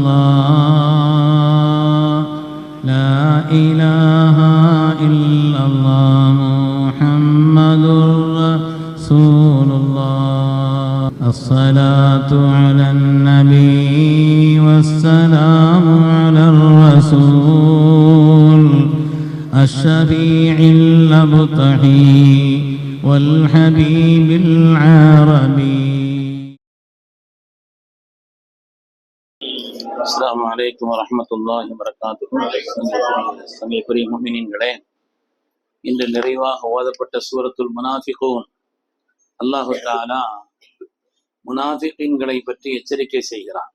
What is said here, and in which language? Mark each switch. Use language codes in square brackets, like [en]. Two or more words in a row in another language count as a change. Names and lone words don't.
[ar] الله لا إله إلا الله محمد رسول الله الصلاة على النبي والسلام على الرسول الشفيع الأبطحي والحبيب العربي. السلام عليكم ورحمة الله وبركاته. [ta] சமீபுரி முஃமினீன்களே, இன்று நிறைவாக ஓதப்பட்ட சூரத்துல் முனாஃபிகூன். [ar] الله تعالى [ta] முனாஃபிகீன்களை பற்றி எச்சரிக்கை செய்கிறான்.